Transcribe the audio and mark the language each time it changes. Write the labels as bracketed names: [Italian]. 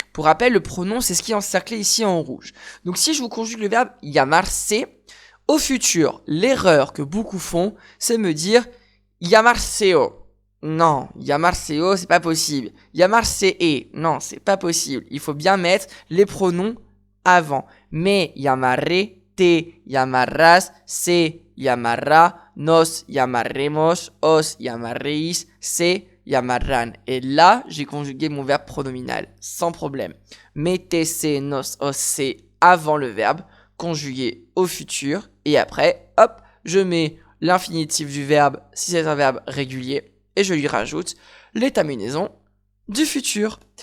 [French] Pour rappel, le pronom, c'est ce qui est encerclé ici en rouge. Donc, si je vous conjugue le verbe llamarse, au futur, l'erreur que beaucoup font, c'est me dire llamarseo. Non, llamarseo, c'est pas possible. Llamarsee, non, c'est pas possible. Il faut bien mettre les pronoms avant. [Spanish] Me llamaré, te llamarás, se llamará, nos llamaremos, os llamaréis, se llamarán. [French] Et là, j'ai conjugué mon verbe pronominal, sans problème. Mettez se, nos, os, se avant le verbe, conjugué au futur. Et après, hop, je mets l'infinitif du verbe, si c'est un verbe régulier, et je lui rajoute les terminaisons du futur.